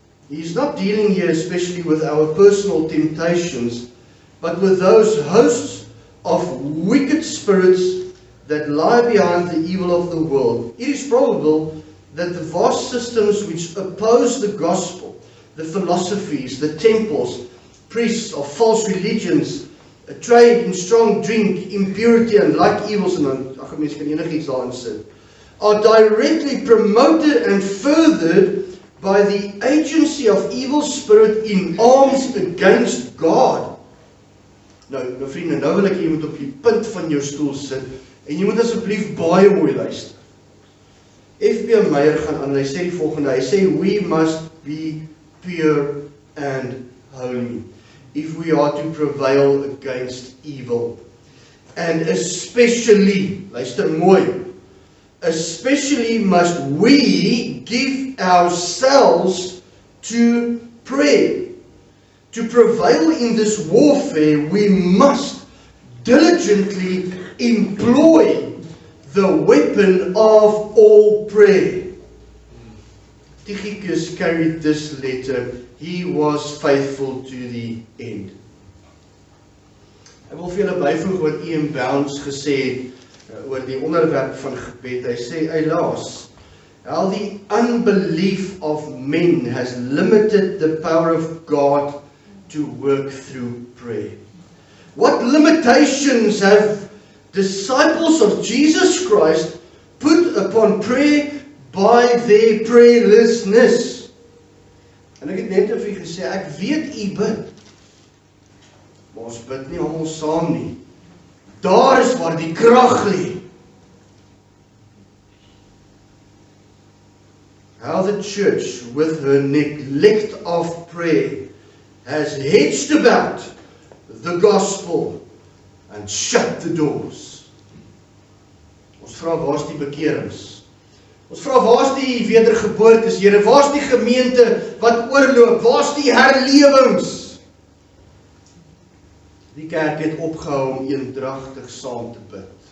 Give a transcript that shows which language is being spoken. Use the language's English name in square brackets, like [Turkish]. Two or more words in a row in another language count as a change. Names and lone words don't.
[English] He's not dealing here especially with our personal temptations, but with those hosts of wicked spirits that lie behind the evil of the world. It is probable that the vast systems which oppose the gospel, the philosophies, the temples, priests of false religions, a trade in strong drink, impurity and like evils, and [Afrikaans] dan, mens kan enigiets daarin sit, [English] are directly promoted and furthered by the agency of evil spirit in arms against God. [Afrikaans] Nou vriende, nou wil ek jy moet op die punt van jou stoel sit, en jy moet asseblief baie mooi luister. F.B. Meyer gaan aan, hy sê die volgende, hy sê, [English] we must be pure and holy, if we are to prevail against evil. And especially, [Afrikaans] luister mooi, [English] especially must we give ourselves to prayer. To prevail in this warfare, we must diligently employ the weapon of all prayer. Tychicus carried this letter. He was faithful to the end. [Afrikaans] Ek wil vir julle byvoeg wat Ian Bounds gesê het oor die onderwerp van gebed. Hy sê, helaas, [English] how the unbelief of men has limited the power of God to work through prayer. What limitations have disciples of Jesus Christ put upon prayer by their prayerlessness? [Afrikaans] En ek het net vir u gesê, ek weet u bid, maar ons bid nie almal saam nie. Daar is waar die krag lê. [English] How the church, with her neglect of prayer, has hedged about the gospel and shut the doors. [Afrikaans] Ons vra, waar is die bekerings? Ons vra, waar is die wedergeboortes, Here? Waar is die gemeente wat oorloop? Waar is die herlewings? Die kerk het opgehou om eendragtig saam te bid.